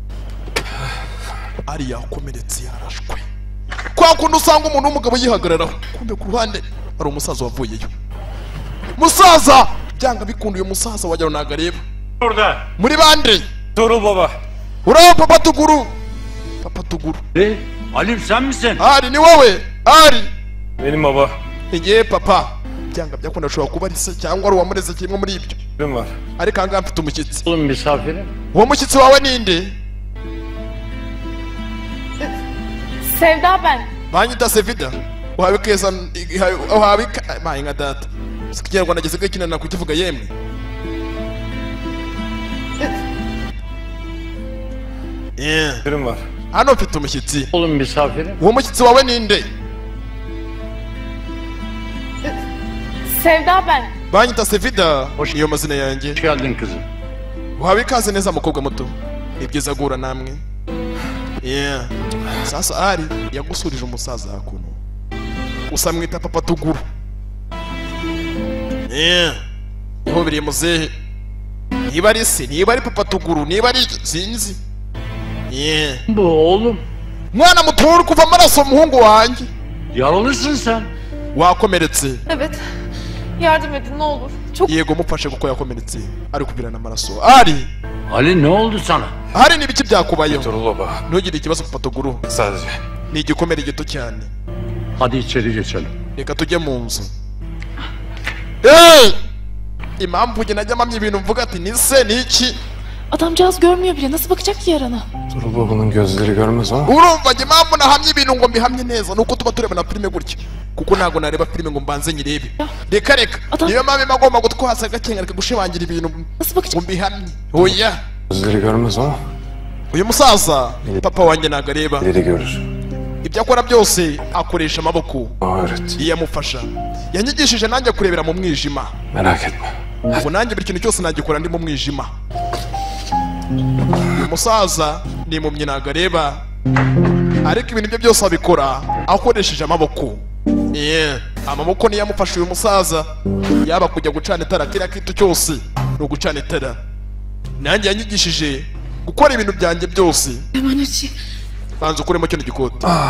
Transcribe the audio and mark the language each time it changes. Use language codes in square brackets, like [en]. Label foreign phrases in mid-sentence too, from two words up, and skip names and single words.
[rw] ari yakomeretse yarashwe kwa kundi usanga umuntu w'umugabo yihagararaho kumbe ku ruhande hari umusaza wavuyeyo musaza byanga bikunda uyu musaza wagira ngo ntago areba muri bande [tr] Tuğrul Baba. [rw] uraba papa Tuguru papa Tuguru [tr] Halim sen misin? [rw] ari ni wowe ari [tr] Benim baba. [rw] igihe papa byanga byakunda ashobora kuba ari se cyangwa ari uwamureze kimwe muri ibyo [tr] Benim var. [rw] ariko ahangaha mfite umushyitsi [tr] Oğlum misafirim. [rw] uwo mushyitsi wawe ninde [tr] Sevda ben. [rw] banyita Sevida uhawe keza uhawe mayi nka data ikinyarwanda gisigaye kinana kukivuga yemwe [tr] Benim var. [rw] hano mfite umushyitsi [tr] Oğlum misafirim. [rw] uwo mushyitsi wawe ninde [tr] Sevda ben. [rw] banyita Sevida niyo mazina yanjye [tr] Hoş geldin kızım. [rw] uhawe ikaze neza mukobwa muto ni byiza guhura namwe sasa ari yagusurije umusaza hakuno gusa mwita papa Tuguru niho biri muzehe niba ari se niba ari papa Tuguru niba ari sinzi [tr] Bu oğlum. [rw] mwana muto uri kuva amaraso umuhungu wanjye [tr] Yaralısın sen. [rw] wakomeretse [tr] Evet. Yardım edin ne olur. Çok [rw] yego mufashe kuko yakomeretse ari kuvirana amaraso ari [tr] Ali ne oldu sana? [rw] hari n'ibiki byakubayeho [tr] Tuğrul Baba. [rw] ntugire ikibazo papa Tuguru [tr] Sadece. [rw] ni igikomere gito cyane [tr] Hadi içeri geçelim. [rw] reka tujye mu nzu impamvu njye najya mpamya ibintu mvuga ati ni se ni iki [tr] Adamcağız görmüyor bile. Nasıl bakacak ki yarana? Tuğrul Baba'nın gözleri görmez ama. [rw] urumva njye impamvu nahamya ibintu ngo mbihamye neza nuko tuba tureba na filime gutya kuko ntabwo nareba filime ngo mbanze nyirebe reka [tr] Adam- [rw] niyo mpamvu imba agomba gutwasa agakenga reka gushimangira ibintu [tr] Nasıl bakacak? [rw] ngo mbihamye oya [tr] Gözleri görmez ama [rw] uyu musaza papa wanjye ntabwo areba [tr] ileri görür. [rw] ibyo akora byose akoresha amaboko [tr] Bana öğret. [rw] iyo amufasha yanyigishije nanjye kurebera mu mwijima [tr] Merak etme. [rw] ubu nanjye buri kintu cyose nagikora ndi mu mwijima uyu musaza ni impumyi ntabwo areba ariko ibintu bye byose abikora akoresheje amaboko amaboko niyo yamufashe uyu musaza yaba kujya gucana itara kiriya kintu cyose ni ugucana itara nanjye yanyigishije gukora ibintu byanjye byose banza ukuremo kino gikote